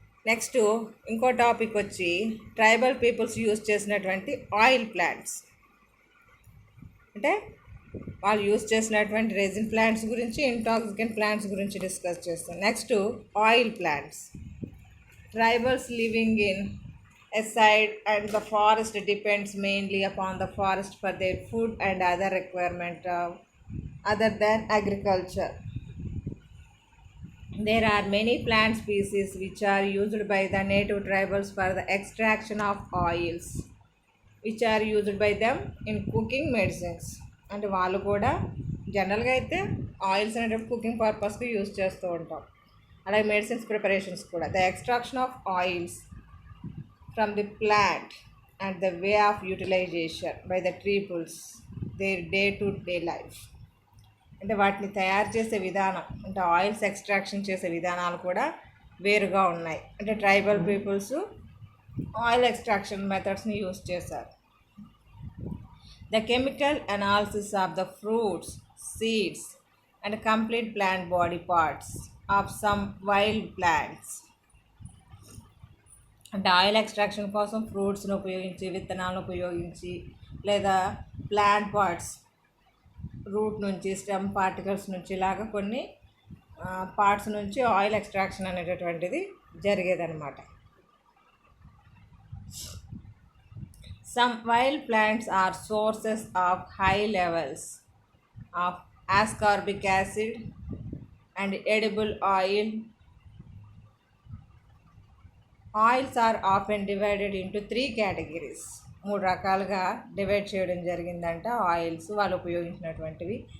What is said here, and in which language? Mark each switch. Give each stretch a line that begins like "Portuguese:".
Telugu: Next ఇంకో topic వచ్చి tribal peoples use చేసినటువంటి ఆయిల్ ప్లాంట్స్. అంటే వాళ్ళు యూజ్ చేసినటువంటి రెజిన్ ప్లాంట్స్ గురించి, ఇంటాక్సికెంట్ ప్లాంట్స్ గురించి డిస్కస్ చేస్తాం. Next oil plants.
English: Tribals living in a side and the forest depends mainly upon the forest for their food and other requirement other than agriculture. There are many plant species which are used by the native tribals for the extraction of oils, which are used by them in cooking medicines.
Telugu: అంటే వాళ్ళు కూడా జనరల్గా అయితే oils అనేటప్పుడు cooking పర్పస్కి use చేస్తూ ఉంటాం. అలాగే మెడిసిన్స్ ప్రిపరేషన్స్ కూడా.
English: The extraction of oils from the plant and the way of utilisation by the tribals their day to day life.
Telugu: అంటే వాటిని తయారు చేసే విధానం, అంటే ఆయిల్స్ ఎక్స్ట్రాక్షన్ చేసే విధానాలు కూడా వేరుగా ఉన్నాయి. అంటే tribal peoples oil extraction మెథడ్స్ని use చేశారు.
English: The chemical analysis of the fruits, seeds and complete plant body parts of some wild plants.
Telugu: అంటే ఆయిల్ ఎక్స్ట్రాక్షన్ కోసం ఫ్రూట్స్ని ఉపయోగించి, విత్తనాలను ఉపయోగించి, లేదా ప్లాంట్ పార్ట్స్ రూట్ నుంచి, స్టెమ్ పార్టికల్స్ నుంచి, ఇలాగ కొన్ని పార్ట్స్ నుంచి ఆయిల్ ఎక్స్ట్రాక్షన్ అనేటటువంటిది జరిగేదన్నమాట.
English: Some wild plants are sources of high levels of ascorbic acid and edible oil. Oils are often divided into 3 categories.
Telugu: 3 రకాలుగా డివైడ్ చేయడం జరిగిందంట ఆయిల్స్ వాళ్ళు ఉపయోగించినటువంటివి.